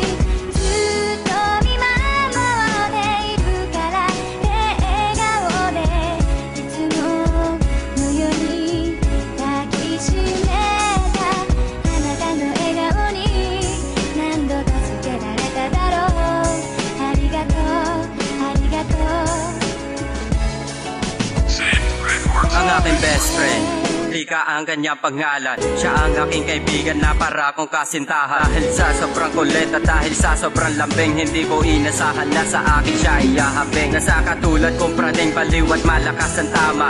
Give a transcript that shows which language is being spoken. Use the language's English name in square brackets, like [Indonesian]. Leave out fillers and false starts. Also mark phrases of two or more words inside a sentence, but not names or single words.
[Japanese] ずっと見守っているから笑顔でいつものように抱きしめた。あなたの笑顔に何度助けられただろう。ありがとうありがとう。 [Filipino] Ang aking [English] best friend, [Filipino] Rika ang kanyang pangalan. Siya ang aking kaibigan na para kong kasintahan. Dahil sa sobrang kulit at dahil sa sobrang lambing, hindi ko inasahan na sa akin siya iahambing. Nasa katulad kong praning baliw at malakas ang tama.